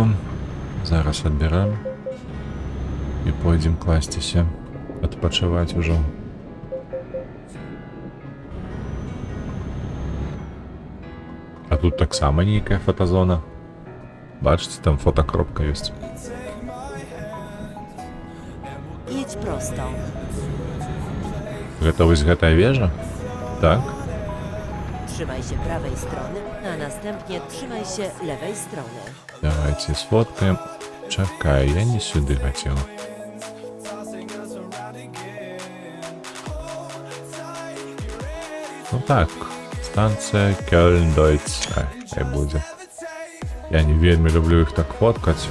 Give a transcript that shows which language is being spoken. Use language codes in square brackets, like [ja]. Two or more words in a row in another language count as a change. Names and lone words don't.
[be] Зараз адбіраем. І пойдзем класціся, адпачываць ужо. А тут таксама нейкая фотозона. Бачыце, там фотокропка ёсць. [pl] Jedź prosto. [be] Гэта вось гэтая вежа? Так. [pl] Trzymaj się prawej strony, a następnie trzymaj się lewej strony. [ru] Давайте сфоткаем. [be] Чакай, я не сюды хацеў. Ну так, станцыя Кёльн-Дойц. Хай будзе. Я не вельмі люблю іх так фоткаць.